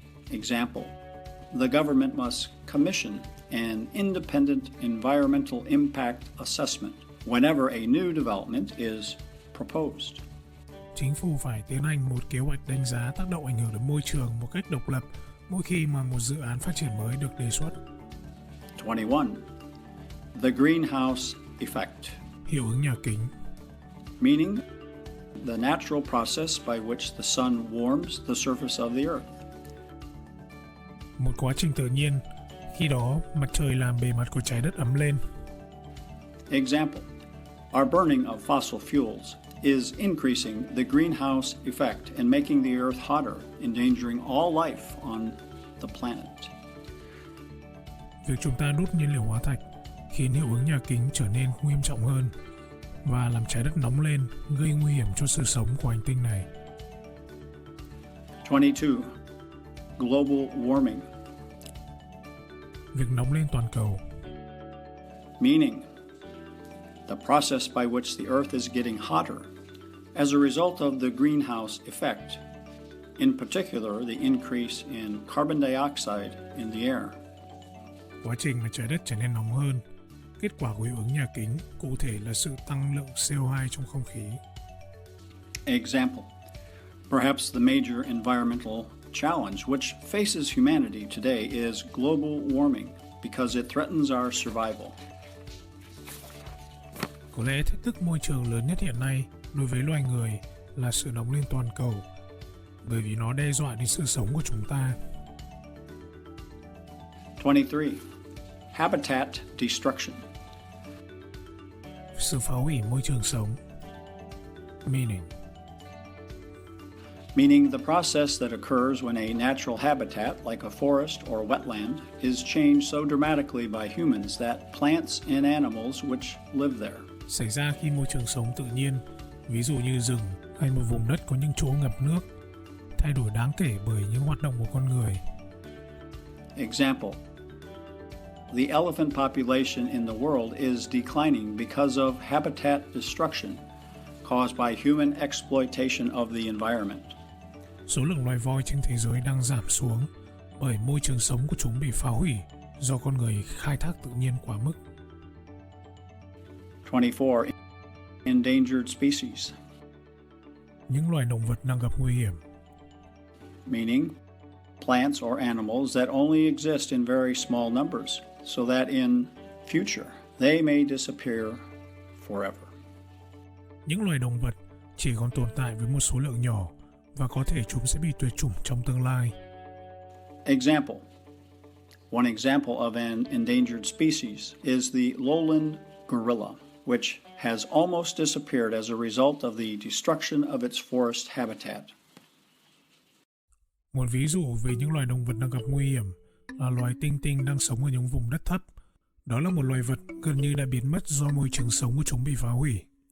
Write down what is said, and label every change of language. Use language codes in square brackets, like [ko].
[en] Example, the government must commission an independent environmental impact assessment whenever a new development is proposed. [vi] Chính phủ phải tiến hành một kế hoạch đánh giá tác động ảnh hưởng đến môi trường một cách độc lập mỗi khi mà một dự án phát triển mới được đề xuất. [en] 21. The greenhouse effect, [vi] Hiệu ứng nhà kính, [en] meaning the natural process by which the sun warms the surface of the earth. [vi] một quá trình tự nhiên, khi đó mặt trời làm bề mặt của trái đất ấm lên. [en] Example, our burning of fossil fuels is increasing the greenhouse effect and making the earth hotter, endangering all life on the planet. [vi] Việc chúng ta đốt nhiên liệu hóa thạch khiến hiệu ứng nhà kính trở nên nghiêm trọng hơn và làm trái đất nóng lên, gây nguy hiểm cho sự sống của hành tinh này. [en] 22. Global warming, [vi] Việc nóng lên toàn cầu, [en] meaning the process by which the earth is getting hotter as a result of the greenhouse effect, in particular the increase in carbon dioxide in the air. [vi] quá trình mà trái đất trở nên nóng hơn. Kết quả của hiệu ứng nhà kính cụ thể là sự tăng lượng CO2 trong không khí. [en] Example, perhaps the major environmental challenge which faces humanity today is global warming because it threatens our survival. [vi] Có lẽ thách thức môi trường lớn nhất hiện nay đối với loài người là sự nóng lên toàn cầu, bởi vì nó đe dọa đến sự sống của chúng ta. [en] 23. Habitat destruction, [vi] Sự phá hủy môi trường sống, [en] Meaning the process that occurs when a natural habitat, like a forest or wetland, is changed so dramatically by humans that plants and animals which live there. [vi] Xảy ra khi môi trường sống tự nhiên, ví dụ như rừng hay một vùng đất có những chỗ ngập nước, thay đổi đáng kể bởi những hoạt động của con người. [en] Example: the elephant population in the world is declining because of habitat destruction caused by human exploitation of the environment. [vi] Số lượng loài voi trên thế giới đang giảm xuống bởi môi trường sống của chúng bị phá hủy do con người khai thác tự nhiên quá mức. [en] 24. Endangered species. [vi] Những loài động vật đang gặp nguy hiểm. [en] Meaning plants or animals that only exist in very small numbers, so that in future they may disappear forever. [vi] Những loài động vật chỉ còn tồn tại với một số lượng nhỏ và có thể chúng sẽ bị tuyệt chủng trong tương lai. [en] Example: one example of an endangered species is the lowland gorilla, which has almost disappeared as a result of the destruction of its forest habitat. [vi] Một ví dụ về những loài động vật đang gặp nguy hiểm là loài tinh tinh đang sống ở những vùng đất thấp. Đó là một loài vật gần như đã biến mất do môi trường sống của chúng bị phá hủy.